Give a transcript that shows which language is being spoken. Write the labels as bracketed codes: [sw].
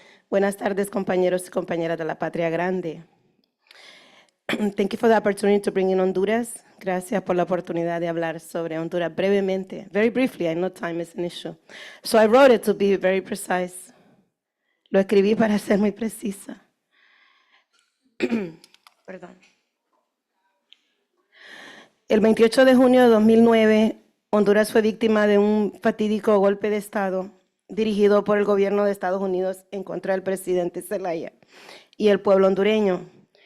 [es] Buenas tardes, compañeros y compañeras de La Patria Grande. [en] Thank you for the opportunity to bring in Honduras. [es] Gracias por la oportunidad de hablar sobre Honduras brevemente. [en] Very briefly, I know time is an issue. So I wrote it to be very precise. [es] Lo escribí para ser muy precisa. Perdón. El 28 de junio de 2009, Honduras fue víctima de un fatídico golpe de Estado dirigido por el gobierno de Estados Unidos en contra del presidente Zelaya y el pueblo hondureño.